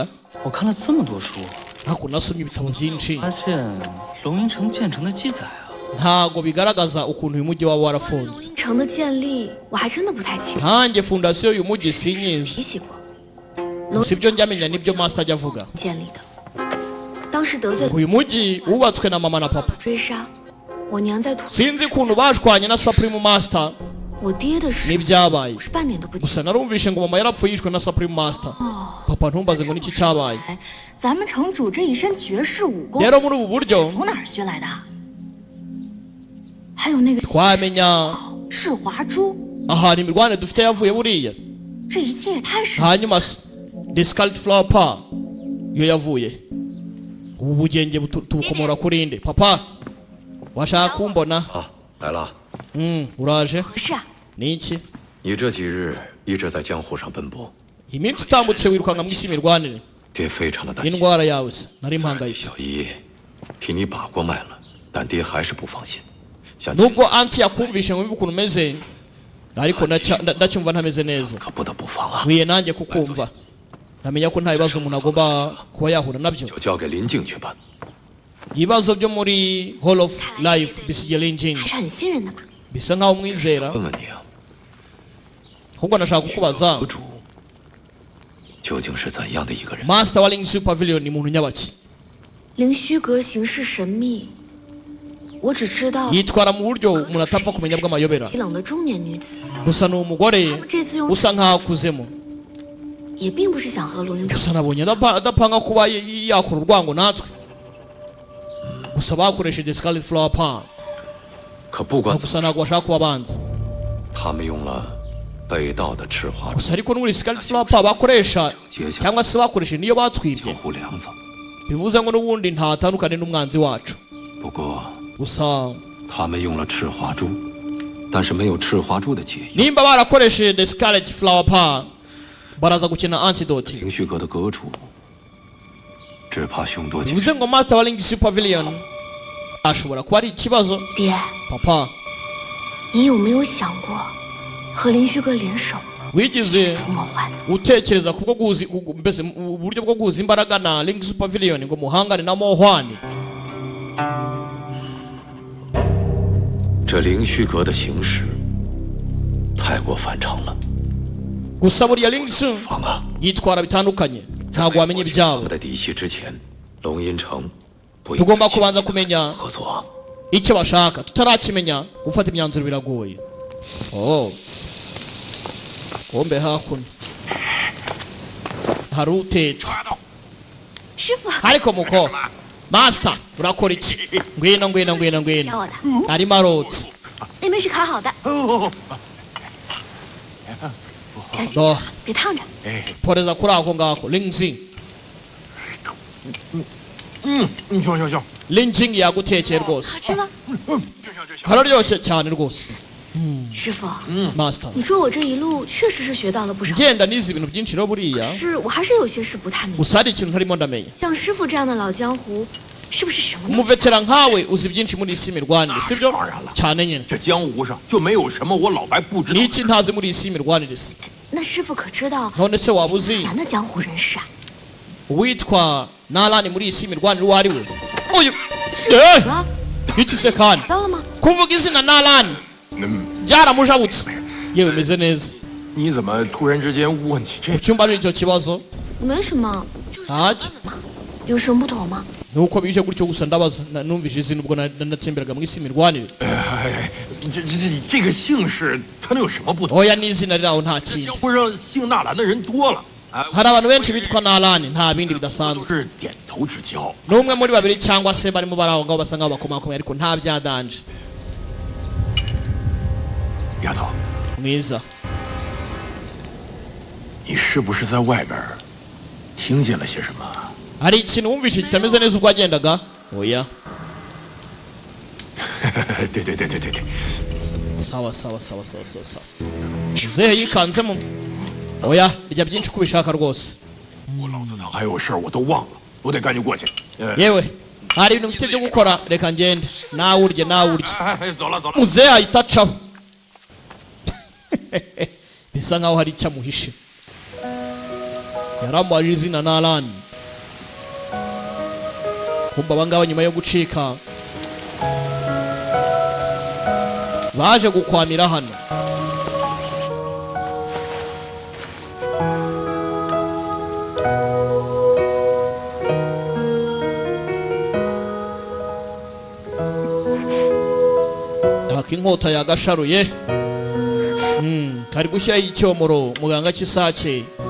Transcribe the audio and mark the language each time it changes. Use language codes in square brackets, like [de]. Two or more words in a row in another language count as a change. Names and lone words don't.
[zh] 我看了这么多书， [rw] ariko nasomye ibitabo byinshi [zh] 发现龙吟城建成的记载啊， [rw] ntago bigaragaza ukuntu uyu mujyi waba warafunzwe [zh] 龙吟城的建立，我还真的不太清楚。 [rw] nkanjye fondasiyo y'uyu mujyi sinyizi [zh] 提起过 [rw] gusa ibyo njya menya nibyo master ajya avuga [zh] 建立的，当时得罪 [rw] uyu mujyi wubatswe na mama na papa [zh] 追杀，我娘在土， [rw] sinzi ukuntu bashwanye na supreme master [zh] 我爹的事 [rw] n'ibyabaye [zh] 我是半点都不记 [rw] gusa narumvishe ngo mama yarapfuye yishwe na supreme master papa ntumbaze ngo niki cyabaye [zh] 得。咱们城主这一身绝世武功， [rw] rero muri ubu buryo [zh] 从哪儿学来的？还有那个 [rw] twamenya [zh] 赤华珠， [rw] ahantu imirwane dufite yavuye buriya [zh] 这一切也太神。 [rw] hanyuma the scarlet flower pa yo yavuye ubu bugenge tubukomora kuri nde papa washaka kumbona [zh] 啊，来了。 [rw] uraje [zh] 合适啊， [rw] niki [zh] 你这几日一直在江湖上奔波， [rw] iminsi itambutse wirukanka mu isi imirwanire [zh] 爹非常的担心。 [rw] indwara yawe se nari mpangayitse [zh] 小姨替你把过脉了，但爹还是不放心。想 [rw] nubwo anti yakumvishe ngo wumve ukuntu umeze ariko ndacyumva ntameze neza [zh] 可不得不防啊！ [rw] nkwiye nanjye kukumva ntamenya ko nta bibazo umuntu agomba kuba yahura nabyo [zh] 就交给林静去办。 [rw] ibibazo byo muri Hall of Life bisigiye Linjin [zh] 还是很信任的嘛。 [rw] bisa nkaho umwizera [zh] 问问你啊， [rw] ahubwo nashaka kukubaza [zh] 阁主究竟是怎样的一个人？ [rw] master wa Lingxi Pavilion ni muntu nyabaki [zh] 灵虚阁行事神秘，我只知道 [rw] yitwara mu buryo umuntu atapfa kumenya bw'amayobera [zh] 极冷的中年女子， [rw] gusa ni umugore [zh] 这次用 [rw] usa nkaho akuzemo [zh] 也并不是想和龙吟城 [rw] gusa nabonye adapanga kuba yakora urwango natwe gusa bakoresheje Scarlet Flower Pa [zh] 可不管怎 [rw] gusa ntabwo bashaka kuba abanzi [zh] 他们用了被盗的赤华珠 [rw] gusa ariko n'ubundi Scarlet Flower Pa bakoresha cyangwa se bakoresheje niyo batwibye [zh] 护梁子。 [rw] bivuze ngo n'ubundi ntatandukane n'umwanzi wacu [zh] 不过 [rw] gusa [zh] 他们用了赤华珠，但是没有赤华珠的解药。 [rw] nimba barakoresheje The Scarlet Flower Pa baraza gukina antidote [zh] 灵虚阁的阁主，只怕凶多吉少。 [rw] bivuze ngo master wa Ling Pavilion ashobora kuba ari ikibazo [zh] 爹， [rw] papa [zh] 你有没有想过和林虚阁联手 [rw] wigeze [zh] 除魔幻？ [rw] utekereza kubwo guhuza mbese uburyo bwo guhuza imbaraga na Ling Pavilion ngo muhangane na Mohwani [zh] 这灵虚阁的行事太过反常了。 [rw] gusa buriya Ling Su yitwara bitandukanye ntabwo wamenya ibyabo [zh] 在底细之前，龙吟城不应 [rw] tugomba kubanza kumenya [zh] 合作。 [rw] icyo bashaka tutarakimenya gufata imyanzuro biragoye oh kombe hakuno hari utetse [zh] 师傅， [rw] ariko muko master urakora iki ngwino ngwino ngwino ngwino [zh] 教我的， [rw] arimo arotse [zh] 那边是烤好的，小心 do 别烫着。 [rw] poreza kuri ako ngako Lingjing [zh] 行， [rw] Lingjing yagutekeye rwose [zh] 好吃吗？ [rw] hararyoshye cyane rwose [zh] 师傅， [rw] master [zh] 你说我这一路确实是学到了不少， [rw] ngenda nize ibintu byinshi rero buriya [zh] 是我还是有些事不太明白。 [rw] gusa hari ikintu ntarimo ndamenya [zh] 像师傅这样的老江湖，是不是什么都 [rw] umuvetera nkawe uzi byinshi muri isi y'imirwanire sibyo cyane nyine [zh] 这江湖上就没有什么我老白不知道。 [rw] n'iki ntazi muri isi y'imirwanire se [zh] 那师傅可知道 [rw] none se waba uzi [zh] 南的江湖人士啊？ [rw] uwitwa Nalani muri isi y'imirwanire uwo ari we uyu [zh] 是怎么了？ [rw] iki se kandi [zh] 到了吗？ [rw] kuvuga izina Nalani byaramujabutse yewe umeze neza [zh] 你怎么突然之间问起这？ [rw] icyumba ari icyo kibazo [zh] 没什么， [rw] ntacyo [zh] 有什么不同吗？ [rw] nuko bije gutyo gusa ndabaza numvise izina ubwo natemberaga mu isi y'imirwanire [zh] 这个姓氏它能有什么不同？ [rw] oya n'izina riri aho nta kindi [zh] 江湖上姓纳兰的人多了， [rw] hari abantu benshi bitwa Nalani nta bindi [zh] 都 [rw] bidasanzwe [zh] 是点头之交。 [rw] n'umwe muri babiri cyangwa se barimo bari aho ngaho basa nk'aho bakomakomeye ariko nta byadanje [zh] 丫头， [rw] mwiza [zh] 你是不是在外边听见了些什么？ [rw] hari ikintu wumvise kitameze neza ubwo wagendaga oya [zh] 对， [rw] sawa sawa sawa sawa sawa sawa muzehe yikanzemo oya rya byinshi uko ubishaka rwose [zh] 我老子堂还有事儿我都忘了，我得赶紧过去。 [rw] yewe hari ibintu mfite byo gukora reka ngende nawe urye nawe urye [zh] 走了。 [rw] muzehe ahita acaho bisa nkaho hari icyo amuhishe yaramubajije izina Nalani kumva abangaba nyuma yo gucika baje gukwamira hano inkota yagasharuye kari gushyiraho icyomoro muganga cy'isake